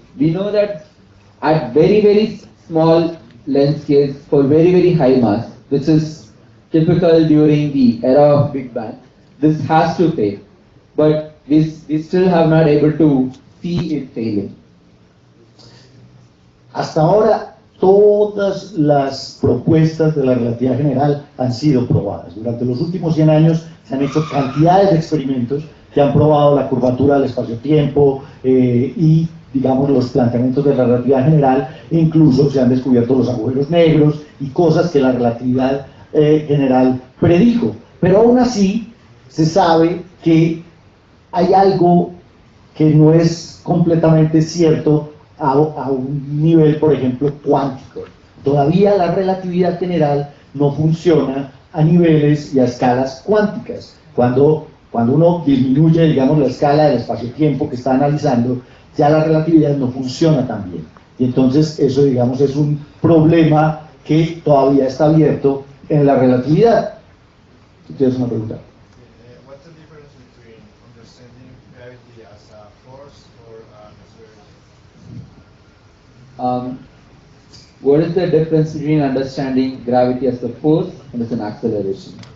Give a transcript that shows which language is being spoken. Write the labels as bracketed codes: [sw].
[en] We know that at very, very small length scales for very, very high mass, which is typical during the era of Big Bang, this has to fail. But we still have not able to see it failing. [es] Hasta ahora, todas las propuestas de la relatividad general han sido probadas. Durante los últimos 100 años se han hecho cantidades de experimentos que han probado la curvatura del espacio-tiempo y, digamos, los planteamientos de la relatividad general, e incluso se han descubierto los agujeros negros y cosas que la relatividad general predijo. Pero aún así, se sabe que hay algo que no es completamente cierto a un nivel, por ejemplo, cuántico. Todavía la relatividad general no funciona a niveles y a escalas cuánticas. Cuando uno disminuye, digamos, la escala del espacio-tiempo que está analizando, ya la relatividad no funciona tan bien. Y entonces eso, digamos, es un problema que todavía está abierto en la relatividad. ¿Tú tienes una pregunta? [en] What's the difference between understanding gravity as a force or an acceleration? What is the difference between understanding gravity as a force and as an acceleration?